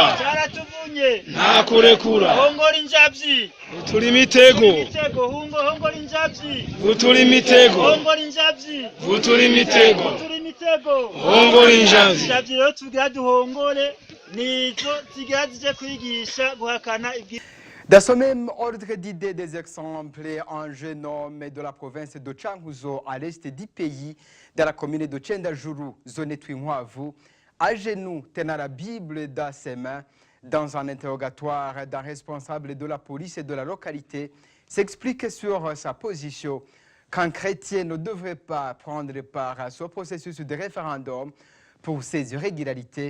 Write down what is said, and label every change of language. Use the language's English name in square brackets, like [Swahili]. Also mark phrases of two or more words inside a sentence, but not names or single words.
[Rundi] ntakurekura hongora injavyi turi imitego hongora injavyi turi imitego hongora injavyi turi imitego hongora injavyi rero tugira duhongore nizo zigira zije kwigisha guhakana ibwi. [French] Dans ce même ordre d'idées, des exemples, un jeune homme de la province de Changuzo, à l'est du pays, dans la commune de Tchendajuru, zone Twinwavu, à genoux, tenant la Bible dans ses mains, dans un interrogatoire d'un responsable de la police et de la localité, s'explique sur sa position qu'un chrétien ne devrait pas prendre part à ce processus de référendum pour ces irrégularités.